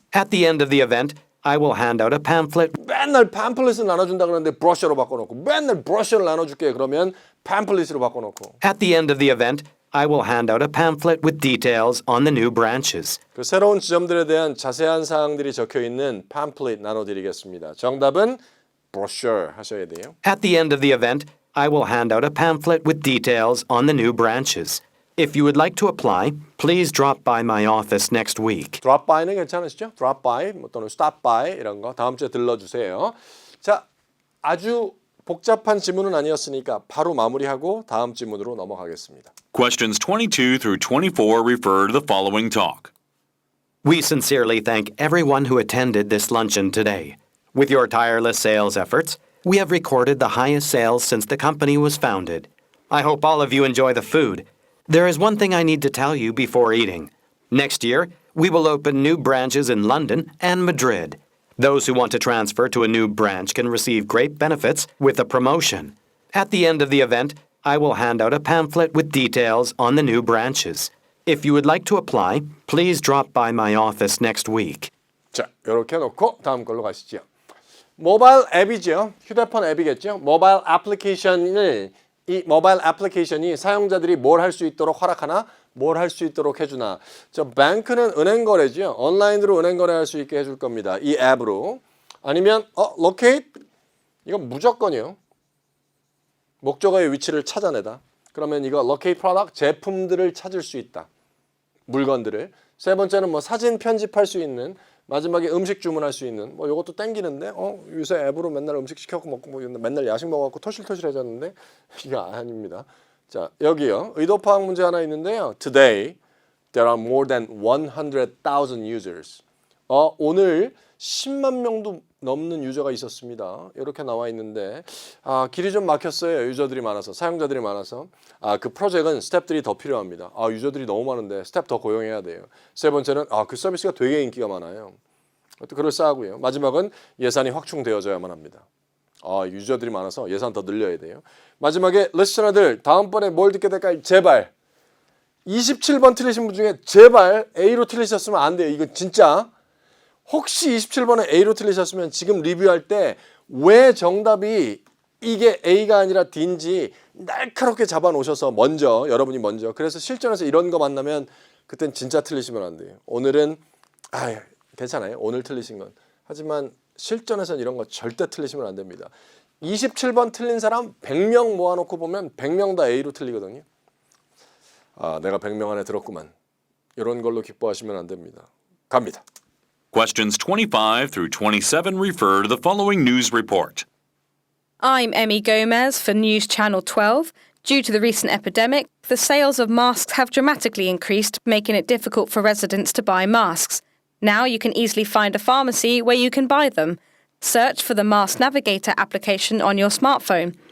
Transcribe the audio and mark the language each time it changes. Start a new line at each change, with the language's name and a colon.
English: At the end of the event, I will hand out a pamphlet.
Korean: 맨날 pamphlet을 나눠준다 그러는데 brochure로 바꿔놓고 맨날 brochure를 나눠줄게 그러면 pamphlet으로 바꿔놓고
English: At the end of the event, I will hand out a pamphlet with details on the new branches.
Korean: 그 새로운 지점들에 대한 자세한 사항들이 적혀 있는 pamphlet 나눠드리겠습니다. 정답은 brochure 하셔야 돼요.
English: At the end of the event, I will hand out a pamphlet with details on the new branches. If you would like to apply, please drop by my office next week. drop by
Korean: 는 괜찮으시죠? drop by 또는
English: stop by
Korean: 이런 거 다음 주에 들러주세요. 자, 아주 복잡한 지문은 아니었으니까 바로 마무리하고 다음 지문으로 넘어가겠습니다.
English: Questions 22 through 24 refer to the following talk. We sincerely thank everyone who attended this luncheon today. With your tireless sales efforts, we have recorded the highest sales since the company was founded. I hope all of you enjoy the food. There is one thing I need to tell you before eating. Next year, we will open new branches in London and Madrid. Those who want to transfer to a new branch can receive great benefits with a promotion. At the end of the event, I will hand out a pamphlet with details on the new branches. If you would like to apply, please drop by my office next week.
Korean: 자, 이렇게 놓고 다음 걸로 가시죠. 모바일 앱이죠. 휴대폰 앱이겠죠. 모바일 애플리케이션을 이 모바일 애플리케이션이 사용자들이 뭘 할 수 있도록 허락하나, 뭘 할 수 있도록 해주나. 저 뱅크는 은행 거래죠. 온라인으로 은행 거래할 수 있게 해줄 겁니다. 이 앱으로. 아니면 locate 이건 무조건이요. 목적어의 위치를 찾아내다. 그러면 이거
English: locate product
Korean: 제품들을 찾을 수 있다. 물건들을. 세 번째는 뭐 사진 편집할 수 있는. 마지막에 음식 주문할 수 있는 뭐 이것도 땡기는데 요새 앱으로 맨날 음식 시켜갖고 먹고 뭐 맨날 야식 먹어갖고 토실토실해졌는데 이거 아닙니다. 자 여기요 의도 파악 문제 하나 있는데요. Today there are more than 100,000 users. 오늘 10만 명도 넘는 유저가 있었습니다. 이렇게 나와 있는데 길이 좀 막혔어요. 유저들이 많아서 사용자들이 많아서 그 프로젝트는 스텝들이 더 필요합니다. 유저들이 너무 많은데 스텝 더 고용해야 돼요. 세 번째는 그 서비스가 되게 인기가 많아요. 그것도 그럴싸하고요. 마지막은 예산이 확충되어져야만 합니다. 유저들이 많아서 예산 더 늘려야 돼요. 마지막에 리스너들 다음번에 뭘 듣게 될까요? 제발 27번 틀리신 분 중에 제발 A로 틀리셨으면 안 돼요. 이거 진짜 혹시 27번에 A로 틀리셨으면 지금 리뷰할 때 왜 정답이 이게 A가 아니라 D인지 날카롭게 잡아놓으셔서 여러분이 먼저 그래서 실전에서 이런 거 만나면 그땐 진짜 틀리시면 안 돼요. 오늘은 괜찮아요. 오늘 틀리신 건. 하지만 실전에서는 이런 거 절대 틀리시면 안 됩니다. 27번 틀린 사람 100명 모아놓고 보면 100명 다 A로 틀리거든요. 내가 100명 안에 들었구만. 이런 걸로 기뻐하시면 안 됩니다. 갑니다.
English: Questions 25 through 27 refer to the following news report. I'm Emmy Gomez for News Channel 12. Due to the recent epidemic, the sales of masks have dramatically increased, making it difficult for residents to buy masks. Now you can easily find a pharmacy where you can buy them. Search for the Mask Navigator application on your smartphone.